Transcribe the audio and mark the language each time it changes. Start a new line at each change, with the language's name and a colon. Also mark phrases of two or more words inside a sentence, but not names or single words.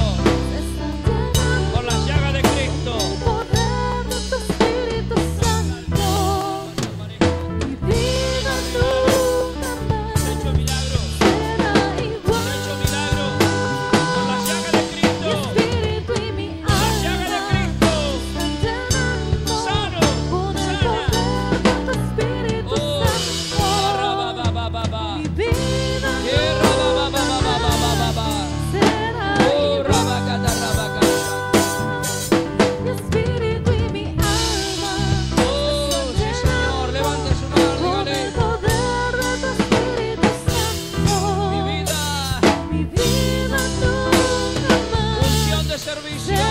Spanish: Por la llaga de Cristo. Has hecho milagro. Has hecho milagro. Por la llaga de Cristo. La llaga de Cristo. Sano. Sana. Oh, rababababa. Oh, rabacata, rabacata. Oh, sí, Señor, levante su mano, dígale. Mi vida, unción de servicio.